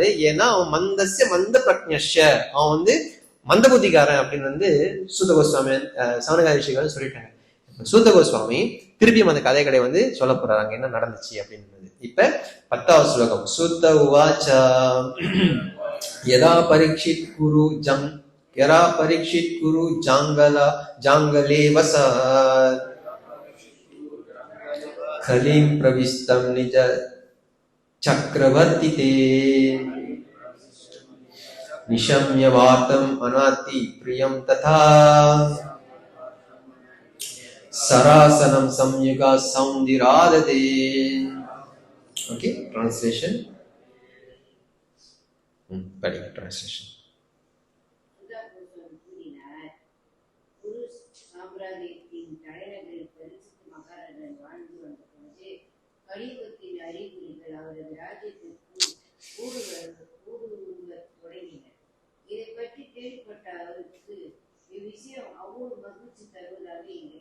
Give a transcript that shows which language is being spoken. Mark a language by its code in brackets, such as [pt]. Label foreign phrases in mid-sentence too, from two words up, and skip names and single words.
[ta] ஏன்னா அவன் [sa] मन्दस्य मन्द प्रज्ञस्य, [ta] அவன் வந்து மந்த புத்திக்காரன் அப்படின்னு வந்து சூத்த கோஸ்வாமி சவுனகாதிஷிகள் சொல்லிட்டாங்க. சூத்த கோஸ்வாமி திருப்பியும் அந்த கதைகளை வந்து சொல்ல போறாங்க என்ன நடந்துச்சு அப்படின்னு. இப்ப 10வது ஸ்லோகம். [sa] सूत उवाच यदा परीक्षित् कुरु जं यरा परीक्षित कुरु जांगले वसत् खलीं प्रविष्टं निज चक्रवर्ती ते निशम्य वातम् अनाति प्रियं तथा सरासनं संयुगा सौंदिराददे. [en] Okay, translation. Translation. [ta] கூறினார், குரு சாம்ராஜ்யத்தின் தலைநகரில் பரிசுத்த மகாராஜன் வாழ்ந்து வந்த பொழுது கலியுகத்தின் அறிகுறிகள் அவரது ராஜ்யத்திற்குள் ஊடுருவத் தொடங்கின. இதை பற்றி கேள்விப்பட்ட அவருக்கு இவ்விஷயம் அவ்வளவு மகிழ்ச்சி தருவதாக இல்லை.